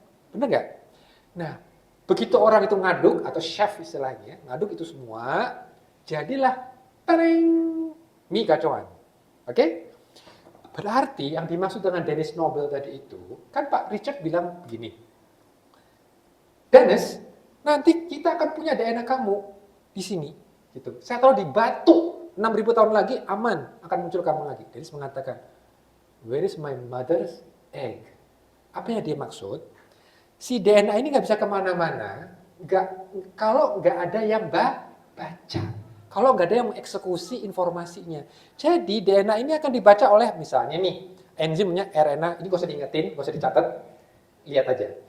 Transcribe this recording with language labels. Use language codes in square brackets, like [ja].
[id] Bener nggak? Nah, begitu orang itu ngaduk, atau chef istilahnya, ngaduk itu semua, jadilah tereng mie gacoan. Oke? Berarti yang dimaksud dengan Dennis Nobel tadi itu, kan Pak Richard bilang begini, Dennis, nanti kita akan punya DNA kamu di sini. Gitu. Saya taruh di batu, 6.000 tahun lagi aman, akan muncul kamu lagi. Dennis mengatakan, [en] where is my mother's egg? [id] Apa yang dia maksud? Si DNA ini nggak bisa kemana-mana kalau nggak ada yang baca. Kalau nggak ada yang mengeksekusi informasinya. Jadi DNA ini akan dibaca oleh misalnya nih, enzimnya RNA, ini gak usah diingetin, gak usah dicatat, lihat aja.